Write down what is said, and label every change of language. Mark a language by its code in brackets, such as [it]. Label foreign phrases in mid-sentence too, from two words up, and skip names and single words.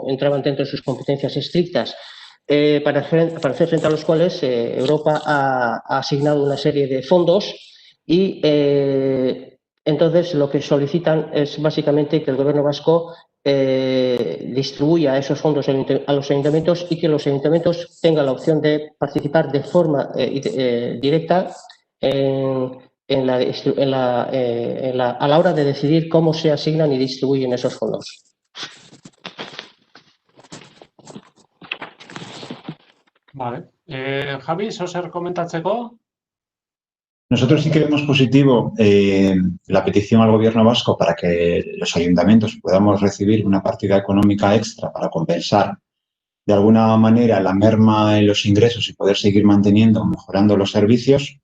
[es] entraban dentro de sus competencias estrictas, para hacer frente a los cuales Europa ha asignado una serie de fondos y entonces lo que solicitan es básicamente que el gobierno vasco distribuya esos fondos a los ayuntamientos y que los ayuntamientos tengan la opción de participar de forma directa a la hora de decidir cómo se asignan y distribuyen esos fondos. Vale. [eu] Javi, ¿zer komentatzeko? [es] Nosotros sí que vemos positivo la petición al gobierno vasco para que los ayuntamientos podamos recibir una partida económica extra para compensar de alguna manera la merma en los ingresos y poder seguir manteniendo o mejorando los servicios.